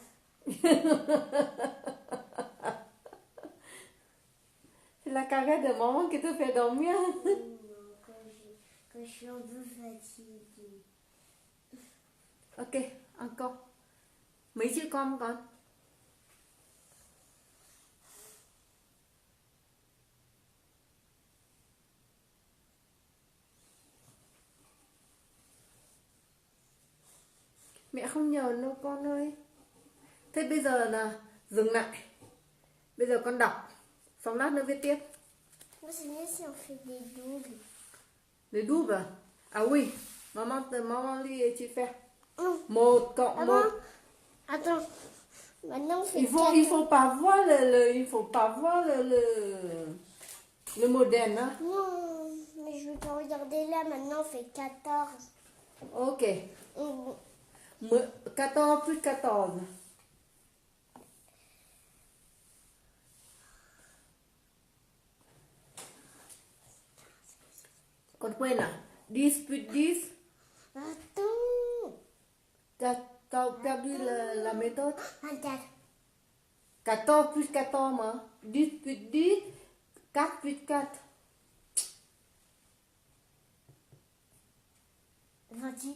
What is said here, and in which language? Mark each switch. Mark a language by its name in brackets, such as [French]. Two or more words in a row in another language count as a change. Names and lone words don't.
[French] C'est la carrière de maman qui te fait dormir. Non, quand je suis un peu fatiguée. Ok, encore. [Vietnamese] Mấy chữ con con? Mẹ không nhờ đâu con ơi. Thế bây giờ là dừng lại. Bây giờ con đọc. Xong lát nữa viết tiếp. [French] Moi, c'est mieux si on fait des doubles. Les doubles. Ah oui. Maman lit et tu fais. Non. [Vietnamese] 1 cộng Ah [French] 1. bon? Attends. Maintenant, on fait Il faut pas voir il faut pas voir le modèle, hein. Non, mais je veux pas regarder là. Maintenant, on fait 14. Ok. On- 14 plus 14. [Vietnamese] Con quên à? [French] 10 plus 10. Attends. T'as perdu la méthode. 24. 14 plus 14 mà. 10 plus 10. 4 plus 4. 28.